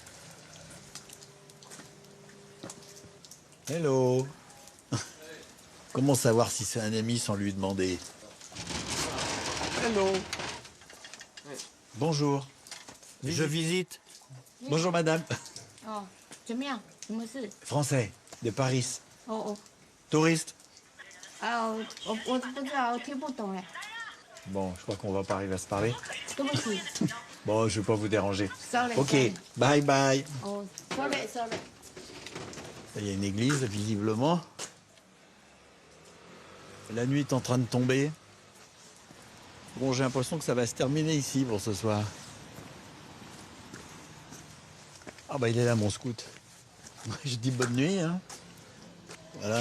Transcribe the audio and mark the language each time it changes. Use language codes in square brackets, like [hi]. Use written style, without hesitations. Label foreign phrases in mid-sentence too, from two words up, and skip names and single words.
[en] Hello. [fr] Comment savoir si c'est un ami sans lui demander? [en] Hello. Bonjour. [fr] Je visite. Bonjour madame. [zh] 哦，怎么样？什么事？ [fr] Français, de Paris. 哦 Touriste. [zh] 哦，啊，我不知道，我听不懂哎。 [fr] Bon, je crois qu'on va pas arriver à se parler. [zh] 对不起 [fr] Bon, je vais pas vous déranger. [en] ，sorry。 Ok, bye bye. [zh] 哦， [en] sorry sorry。 [fr] Il y a une église, visiblement. La nuit est en train de tomber. Bon, j'ai l'impression que ça va se terminer ici pour ce soir. Ah bah il est là, mon scout. Je dis bonne nuit, hein. Voilà.